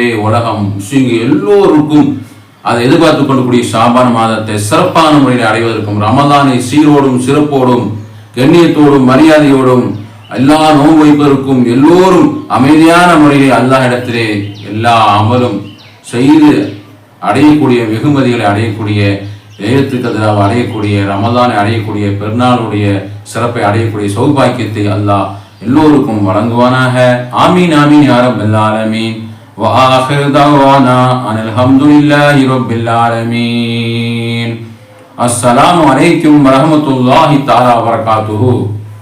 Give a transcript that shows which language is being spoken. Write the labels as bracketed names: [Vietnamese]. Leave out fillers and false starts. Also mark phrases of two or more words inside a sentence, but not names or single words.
[Tamil] உலகம் முஸ்லிம்கள் எல்லோருக்கும் அதை எதிர்பார்த்து கொண்டக்கூடிய ஷாபான் மாதத்தை சிறப்பான முறையில் அடைவதற்கும் ரமதானை சீரோடும் சிறப்போடும் கண்ணியத்தோடும் மரியாதையோடும் எல்லா நோன்பு வைப்பதற்கும் எல்லோரும் அமைதியான முறையில் அல்லாஹ் இடத்திலே எல்லா அமலும் செய்து அடையக்கூடிய வெகுமதிகளை அடையக்கூடிய லைலத்துல் கத்ராவை அடையக்கூடிய ரமதானை அடையக்கூடிய பெருநாளுடைய சிறப்பை அடையக்கூடிய சௌபாக்கியத்தை அல்லாஹ் எல்லோருக்கும் வழங்குவானாக. [Arabic] آمين آمين يا رب العالمين. وآخر دعوانا أن الحمد لله رب العالمين. السلام عليكم ورحمة الله تعالى وبركاته.